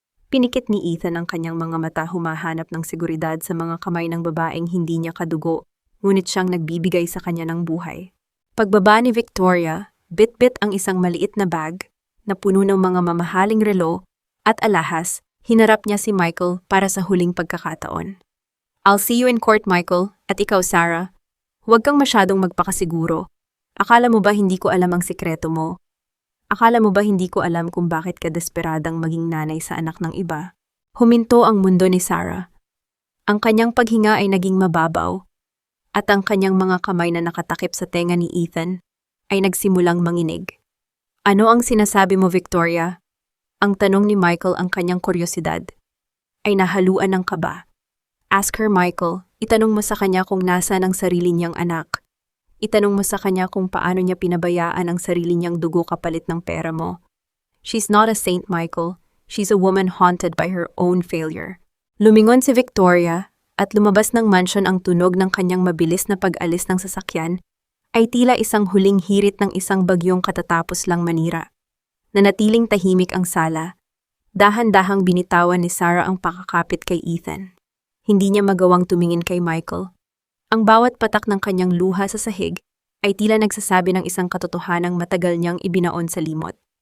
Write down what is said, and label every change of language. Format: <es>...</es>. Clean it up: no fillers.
<tl>Pinikit ni Ethan ang kanyang mga mata, humahanap ng seguridad sa mga kamay ng babaeng hindi niya kadugo, ngunit siyang nagbibigay sa kanya ng buhay. Pagbaba ni Victoria, bit-bit ang isang maliit na bag na puno ng mga mamahaling relo at alahas. Hinarap niya si Michael para sa huling pagkakataon.</tl> <en>I'll see you in court, Michael,</en> <tl>at ikaw,</tl> <en>Sarah.</en> <tl>Huwag kang masyadong magpakasiguro. Akala mo ba hindi ko alam ang sikreto mo? Akala mo ba hindi ko alam kung bakit ka desperadang maging nanay sa anak ng iba? Huminto ang mundo ni Sarah. Ang kanyang paghinga ay naging mababaw, at ang kanyang mga kamay na nakatakip sa tenga ni Ethan ay nagsimulang manginig. Ano ang sinasabi mo, Victoria? Ang tanong ni Michael, ang kanyang kuryosidad ay nahaluan ng kaba.</tl> <en>Ask her, Michael.</en> <tl>Itanong mo sa kanya kung nasaan ang sarili niyang anak. Itanong mo sa kanya kung paano niya pinabayaan ang sarili niyang dugo kapalit ng pera mo.</tl> <en>She's not a saint, Michael. She's a woman haunted by her own failure.</en> <tl>Lumingon si Victoria at lumabas ng mansion. Ang tunog ng kanyang mabilis na pag-alis ng sasakyan ay tila isang huling hirit ng isang bagyong katatapos lang manira. Nanatiling tahimik ang sala. Dahan-dahang binitawan ni Sarah ang pakakapit kay Ethan. Hindi niya magawang tumingin kay Michael. Ang bawat patak ng kanyang luha sa sahig ay tila nagsasabi ng isang katotohanang matagal niyang ibinaon sa limot.</tl>